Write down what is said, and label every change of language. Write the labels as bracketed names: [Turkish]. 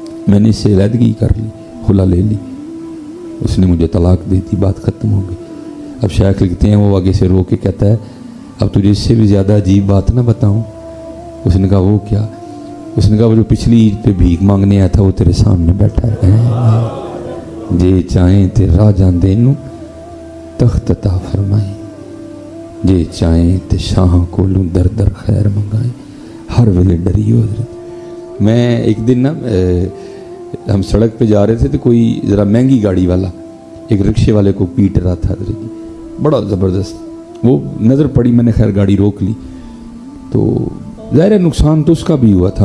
[Urdu] میں نے اس سے علیحدگی کر لی, خلا لے لی. اس نے مجھے طلاق دی تھی, بات ختم ہو گئی. اب شیخ لکھتے ہیں وہ آگے سے رو کے کہتا ہے اب تجھے اس سے بھی زیادہ عجیب بات نہ بتاؤں. اس نے کہا وہ کیا؟ اس نے کہا وہ جو پچھلی عید پہ بھیک مانگنے آیا تھا وہ تیرے سامنے بیٹھا ہے. [Punjabi] جے چاہیں تے راجاں دینوں تخت عطا فرمائیں, جے چاہیں تے شاہاں کولوں در در خیر منگائیں. ہر ویلے ڈری ہو حضرت. [Urdu] میں ایک دن نا ہم سڑک پہ جا رہے تھے تو کوئی ذرا مہنگی گاڑی والا ایک رکشے والے کو پیٹ رہا تھا حضرت جی, بڑا زبردست. وہ نظر پڑی, میں نے خیر گاڑی روک لی. تو ظاہر ہے نقصان تو اس کا بھی ہوا تھا.